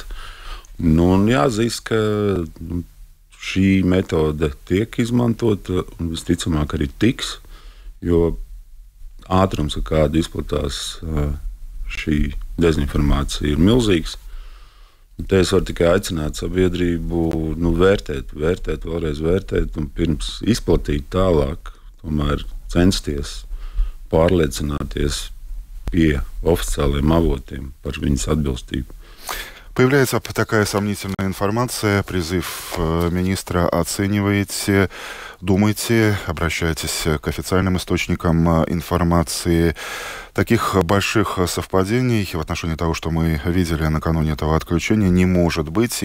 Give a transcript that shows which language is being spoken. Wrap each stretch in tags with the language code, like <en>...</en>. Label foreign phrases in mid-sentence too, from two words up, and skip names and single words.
<lv>Un jāzīst, ka šī metode tiek izmantota un visticamāk arī tiks, jo ātrums, ar kādu izplatās šī dezinformācija, ir milzīgs. Te es varu tikai aicināt sabiedrību vēlreiz vērtēt un pirms izplatīt tālāk, tomēr censties pārliecināties pie oficiāliem avotiem par viņas atbilstību.</lv> <ru>Появляется такая сомнительная информация, призыв министра оцениваете, думайте, обращайтесь к официальным источникам информации. Таких больших совпадений в отношении того, что мы видели накануне этого отключения, не может быть.</ru>